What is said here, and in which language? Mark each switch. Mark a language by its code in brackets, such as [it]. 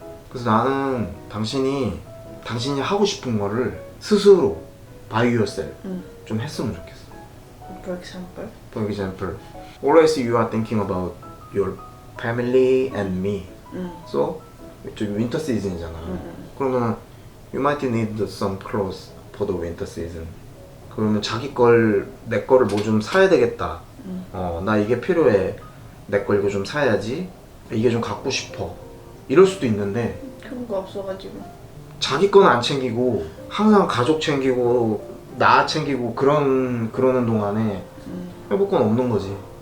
[ko] 그래서 나는 당신이 하고 싶은 거를 스스로 [en] by yourself [ko] 좀 했으면 좋겠어. [en] For example, always you are thinking about your family and me. So, 지금 winter season이잖아. 그러면 you might need some clothes for the winter season. [ko] 그러면 자기 걸, 내 거를 뭐 좀 사야 되겠다. 나 이게 필요해. 내 거 이거 좀 사야지. 이게 좀 갖고 싶어. 이럴 수도 있는데 그런 거 없어가지고. 자기 건 안 챙기고 항상 가족 챙기고 나 챙기고 그러는 동안에 회복 건 없는 거지.